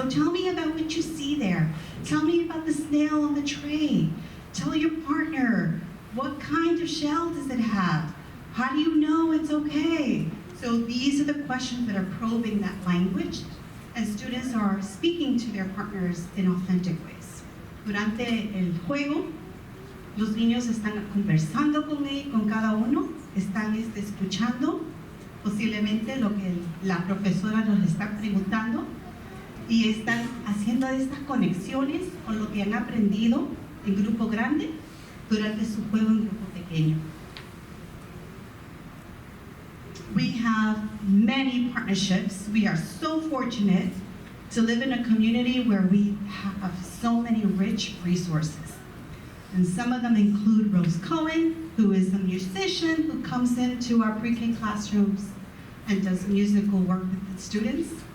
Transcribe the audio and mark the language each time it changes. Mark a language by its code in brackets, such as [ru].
[en] So tell me about what you see there. Tell me about the snail on the tray. Tell your partner, what kind of shell does it have? How do you know it's okay? So these are the questions that are probing that language, and students are speaking to their partners in authentic ways. [es] Durante el juego, los niños están conversando con cada uno, están escuchando posiblemente lo que la profesora nos está preguntando y están haciendo estas conexiones con lo que han aprendido en grupo grande durante su juego en grupo pequeño. [en] We have many partnerships. We are so fortunate to live in a community where we have so many rich resources. And some of them include Rose Cohen, who is a musician who comes into our pre-K classrooms and does musical work with the students.